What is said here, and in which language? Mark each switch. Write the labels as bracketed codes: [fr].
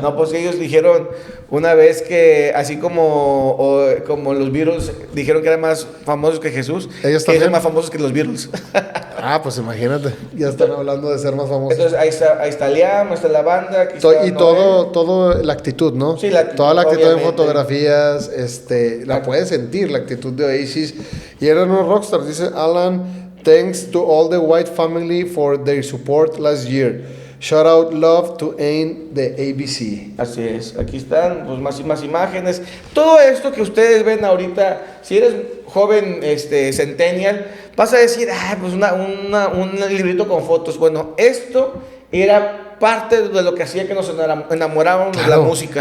[es] No, pues ellos dijeron una vez que así como los Beatles dijeron que eran más famosos que Jesús, ellos que eran más famosos que los Beatles. Pues imagínate, ya están hablando de ser más famosos. Entonces ahí está Liam, ahí está la banda, aquí está y todo la actitud, ¿no? Sí, la actitud, toda la actitud obviamente. en fotografías, la puedes sentir, la actitud de Oasis. Y eran unos rockstars, dice Alan, [en] thanks to all the White family for their support last year. Shout out love to Ain de ABC. [es] Así es, aquí están pues más imágenes. Todo esto que ustedes ven ahorita, si eres joven centennial, vas a decir, pues un librito con fotos. Bueno, esto era parte de lo que hacía que nos enamoráramos de la música.